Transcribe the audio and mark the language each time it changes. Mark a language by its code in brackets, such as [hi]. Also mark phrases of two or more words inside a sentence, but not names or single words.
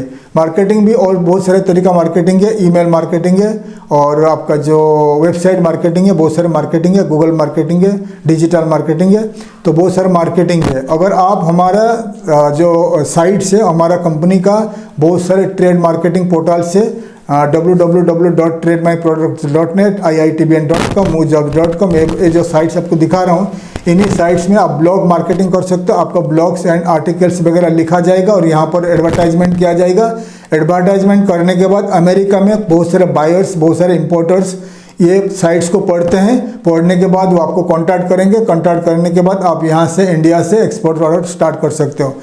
[hi] मार्केटिंग भी और बहुत सारे तरीका मार्केटिंग है, [en] email marketing [hi] है और आपका जो [en] website marketing [hi] है, बहुत सारे मार्केटिंग है, गूगल मार्केटिंग है, [en] digital marketing [hi] है, तो बहुत सारे मार्केटिंग है। अगर आप हमारा जो साइट से, हमारा कंपनी का बहुत सारे [en] trade marketing portal [hi] से www.trademyproducts.net, iitbn.com, moojobs.com, ये जो साइट्स आपको दिखा रहा हूँ, इन्हीं साइट्स में आप [en] blog marketing [hi] कर सकते हो। आपका [en] blogs and articles [hi] वगैरह लिखा जाएगा और यहाँ पर एडवर्टाइजमेंट किया जाएगा। एडवर्टाइजमेंट करने के बाद अमेरिका में बहुत सारे बायर्स, बहुत सारे इंपोर्टर्स ये साइट्स को पढ़ते हैं। पढ़ने के बाद वो आपको कांटेक्ट करेंगे। कांटेक्ट करने के बाद आप यहाँ से इंडिया से [en] export order start [hi] कर सकते हो।